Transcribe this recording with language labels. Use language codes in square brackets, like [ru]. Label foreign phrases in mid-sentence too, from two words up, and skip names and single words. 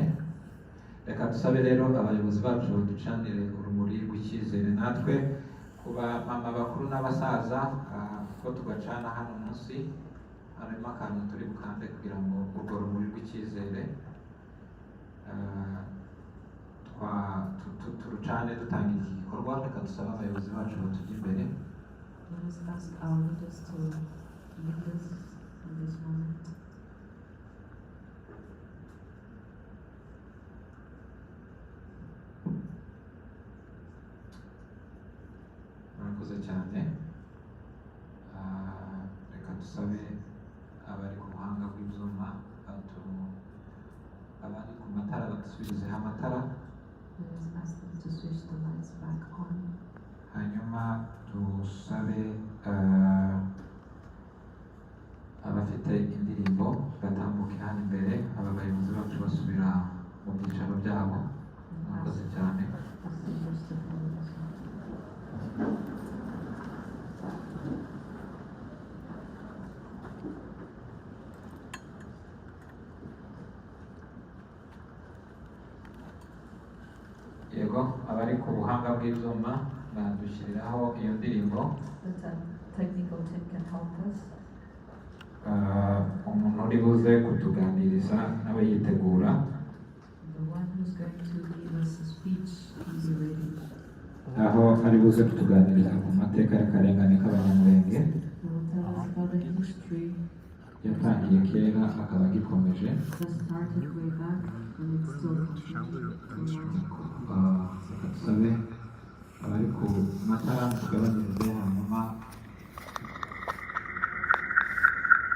[rw] reka dusabe rero abayobozi bacu baducanire urumuri rw'icyizere natwe kuba mama bakuru n'abasaza ko tugacana hano munsi harimo akantu turi bukande kugira ngo urwo rumuri rw'icyizere turucane dutangira iki gikorwa. reka dusabe abayobozi bacu batujya imbere. [en] Let us ask our leaders to lead us in this moment. [rw] murakoze cyane. reka dusabe abari ku buhanga bw'ibyuma abari ku matara badusubirizeho amatara. [en] Let us ask them to switch the lights back on. [rw] hanyuma dusabe abafite indirimbo batambuke hano imbere aba bayobozi bacu basubira mu byicaro byabo. murakoze cyane. yego abari ku buhanga bw'ibyuma badushyiriraho iyo ndirimbo. [en] The technical team can help us. [rw] umuntu uri buze kutuganiriza nawe yitegura. [en] The one who's going to give us a speech, please be ready. [rw] aho ari buze kutuganiriza ku mateka y'akarengane k'Abanyamulenge [en] He will tell us about the history [rw] yatangiye kera akaba agikomeje. [en] that started way back and it's still continuing to now. [rw] reka dusabe abari ku matara tugabanyirize hanyuma